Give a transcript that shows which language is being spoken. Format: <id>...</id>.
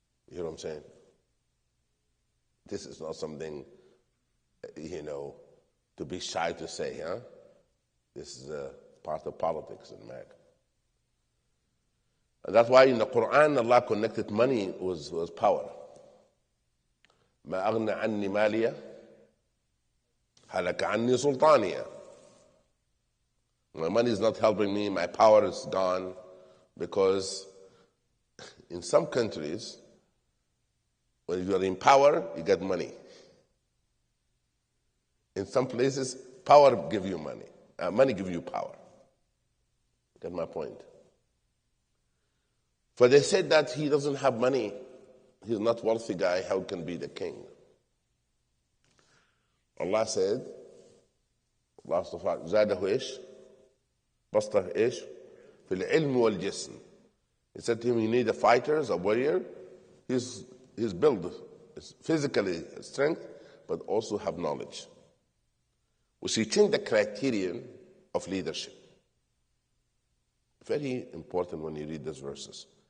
<en>You know what I'm saying? This is not something, to be shy to say, huh? This is a part of politics in America. And that's why in the Quran, Allah connected money was power.</en> <ar>ما أغنى عني مالية هلك عني سلطانية.</ar> <en>My money is not helping me, my power is gone, because in some countries, when you are in power, you get money. In some places, power gives you money. Money gives you power. Get my point? For they said that he doesn't have money. He's not a wealthy guy. How can he be the king? Allah said, Allah</en> <ar>اصطفى زاده إيش؟ بسطه إيش؟ في العلم والجسم.</ar> <en>He said to him, you need a fighter, a warrior. He's built physically strength, but also have knowledge. So he changed the criterion of leadership. Very important when you read these verses.</en>